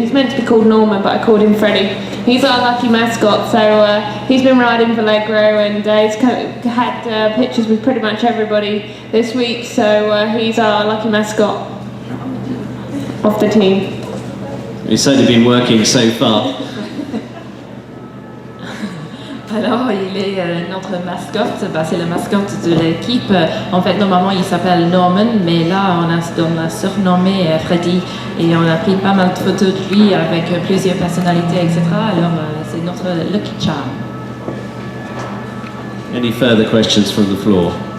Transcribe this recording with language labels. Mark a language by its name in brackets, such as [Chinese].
[English] He's meant to be called Norman, but I called him Freddie. He's our lucky mascot, so he's been riding Vallegro and he's had pictures with pretty much everybody this week, so he's our lucky mascot of the team. He's certainly been working so far. [French] Alors, il est notre mascotte, c'est la mascotte de l'équipe. En fait, normalement, il s'appelle Norman, mais là, on a surnommé Freddy et on a pris pas mal de photos de lui avec plusieurs personnalités, etc. Alors, c'est notre [English] lucky charm. Any further questions from the floor?